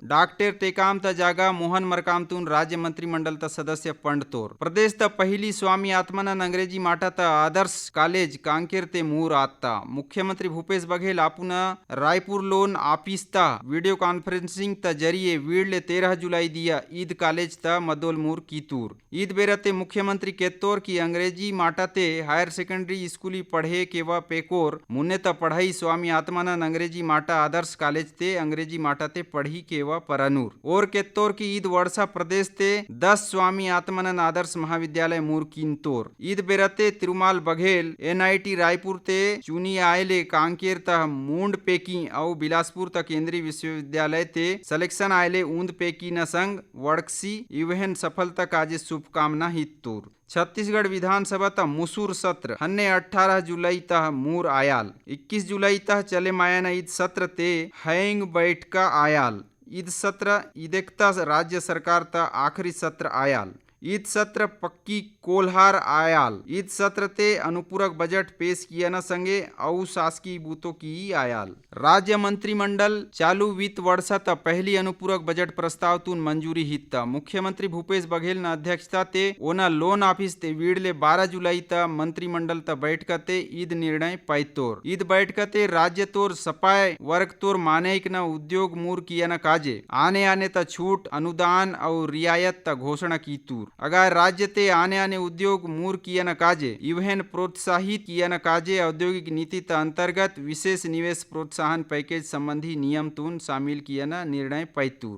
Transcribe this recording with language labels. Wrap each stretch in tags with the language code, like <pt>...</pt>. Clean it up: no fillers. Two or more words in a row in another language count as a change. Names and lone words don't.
<gon>डॉक्टर टेकाम ता जागा मोहन मरकाम तुन राज्य मंत्रिमंडल ता सदस्य पंड तोर। प्रदेश ता पहली स्वामी आत्मानंद अंग्रेजी माटा ता आदर्श कॉलेज कांकेर ते मूर आत्ता। मुख्यमंत्री भूपेश बघेल आपुना रायपुर लोन ऑफिस ता</gon> <en>video conferencing</en> <gon>ता जरिए वीडले 13 जुलाई दिया ईद कॉलेज ता मदोल मूर कीतूर। ईद बेरते मुख्यमंत्री केतोर की अंग्रेजी माटा ते</gon> <en>higher secondary</en> <gon>स्कूली पढ़े केवा पेकोर मुन्ने ता पढ़ाई स्वामी आत्मानंद अंग्रेजी माटा आदर्श कॉलेज ते अंग्रेजी माटा ते पढ़ी केवा परनूर। और केतोर की ईद वर्षा प्रदेश ते 10 स्वामी आत्मानंद आदर्श महाविद्यालय मूर किन्तोर। ईद बेरते तिरुमाल बघेल NIT रायपुर ते चुनी आयले कांकेर ता मूंड पेकी और बिलासपुर तक केंद्रीय विश्वविद्यालय ते सिलेक्शन आयले ऊंद पेकी न संग वड़कसी इवहन सफलता काजे शुभकामना हितूर। छत्तीसगढ़ विधानसभा ता मुसूर सत्र 18 जुलाई तह मूर आयाल। 21 जुलाई तह चले मायन ईद सत्र ते हैंग बैठका आयाल। ईद सत्र ईदेकता राज्य सरकार ता आखिरी सत्र आयाल। ईद सत्र पक्की कोल्हार आयाल। ईद सत्र ते अनुपूरक बजट पेश किया न संगे औ शासकीय बूतों की आयाल। राज्य मंत्रिमंडल चालू वित्त वर्षात पहली अनुपूरक बजट प्रस्ताव तून मंजूरी हित्ता। मुख्यमंत्री भूपेश बघेल न अध्यक्षता ते ओना लोन ऑफिस ते वीडले 12 जुलाई त मंत्रिमंडल त बैठकते ईद निर्णय पैतोर। ईद बैठकते राज्य तोर सपाय वर्ग तोर मानेक न उद्योग मूर किया न काजे आने आने त छूट अनुदान और रियायत त घोषणा की तूर। अगर राज्य ते आने आने उद्योग मूर किया न काजे इवहन प्रोत्साहित किया न काजे औद्योगिक नीति त अंतर्गत विशेष निवेश प्रोत्साहन पैकेज संबंधी नियम तून शामिल किया न निर्णय पैतूर।</gon>